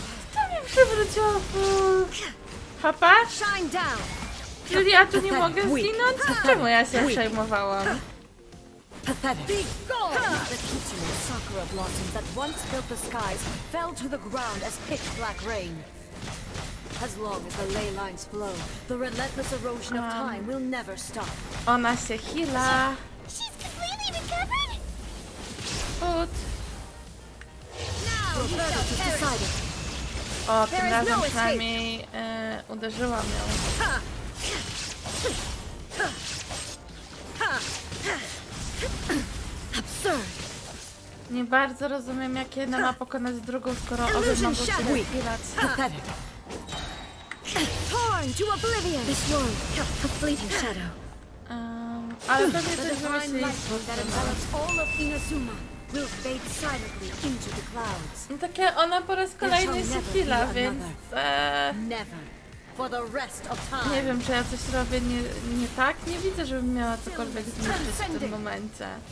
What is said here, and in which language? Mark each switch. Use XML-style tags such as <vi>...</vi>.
<pl>Kto mi przywróciła full HP?</pl> <en>Shine down.</en> <pl>Czyli ja tu nie mogę zginąć? Czemu ja się przejmowałam?</pl> <en>Pathetic. Be gone! The Kitsune sakura blossoms that once filled the skies fell to the ground as pitch black rain. As long as the ley lines flow, the relentless erosion of time will never stop.</en> <pl>Ona się heala.</pl> <en>She's completely recovered? Ut. Now you shall perish.</en> <pl>O, tym razem przynajmniej uderzyłam ją.</pl> <en>Absurd.</en> <pl>Nie bardzo rozumiem, jak jedna ma pokonać drugą, skoro obie mogą się healać.</pl> <en>Pathetic. Torn to oblivion. This world, a fleeting shadow.</en> <pl>Ale pewnie</pl> <en>The</en> <pl>coś</pl> <en>divine</en> <pl>wymyśliliśmy.</pl> <en>light that envelops all of Inazuma will fade silently into the clouds.</en> <pl>No takie, ona po raz kolejny się heala, więc</pl> <en>Never. For the rest of time.</en> <pl>nie wiem, czy ja coś robię nie tak. Nie widzę, żebym miała cokolwiek zniszczyć w tym momencie.</pl>